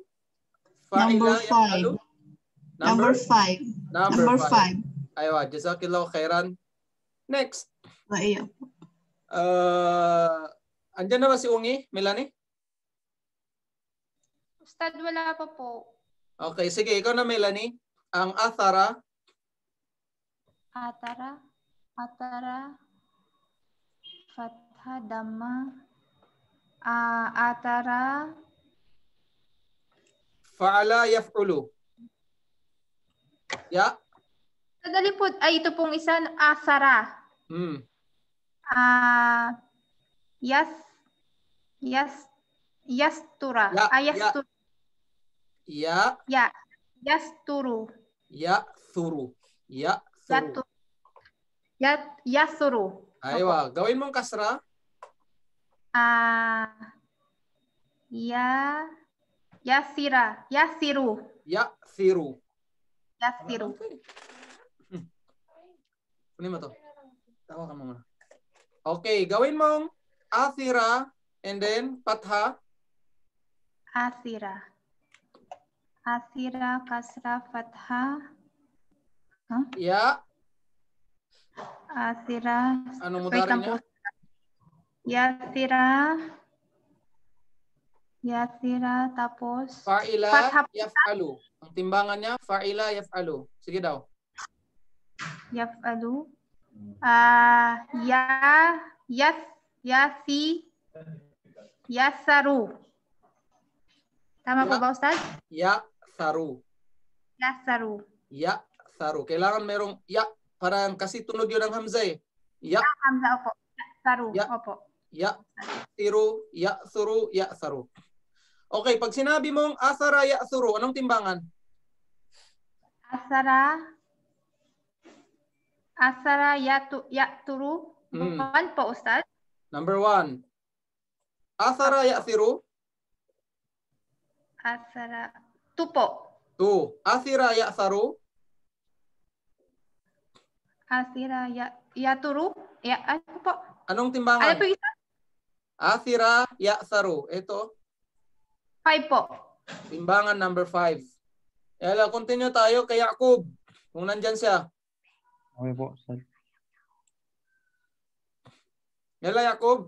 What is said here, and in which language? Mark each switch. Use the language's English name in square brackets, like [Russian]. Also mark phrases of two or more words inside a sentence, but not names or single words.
[English] Number 5. Number 5. Number 5. [Arabic] Aywa, jazakillahu khairan. [English] Next. [Filipino] Andyan na ba si Ungi, Melanie? Ustad, wala pa po. Okay, sige. Ikaw na, Melanie. Ang athara. [Arabic] Atara. Fatha, Dhamma. Atara. Fa'ala yaf'ulu. Ya. [Filipino] Sadali po. Ay, ito pong isa. [Arabic] Asara. Yastura. Yasturu. Yasturu. Yasuru. [Filipino] Aywa. Gawin mong kasra. [Arabic] Yasiru. [Filipino] Kunin mo to. Tawa ka muna. Okay, gawin mong athira [English] and then [Filipino] fatha. [Arabic] Asira, kasra, fatha. Ya. Asira. [Filipino] Anong mudari niya? [Arabic] Yasira, tapos Fa'ila fatha. yaf'alu. [Filipino] Ang timbangan niya, [Arabic] fa'ila yaf'alu. [Filipino] Sige daw. [Arabic] Yaf'alu. Yasaru. [Filipino] Tama po ba, Ustad? Yasaru. Kailangan merong ya. Parang kasi tunog yun ng hamza eh. Ya. Hamza, opo. Yasaru, opo. Yasaru. Okay, pag sinabi mong [Arabic] asara yasuru, [Filipino] anong timbangan? [Arabic] Asara yaturu. [Filipino] One po, Ustad. [Arabic] Number 1. Asara yasiru. Asara. 2 po. 2. Asira yasaru. Asira yaturu. [Filipino] Ano po? Anong timbangan? Ano po isa? [Arabic] Asira yasaru. Ito. [Filipino] 5 po. Timbangan number 5. Yala, continue tayo kay Yakub. Kung nandyan siya. Okay po, Ustad. Yala, Yakub.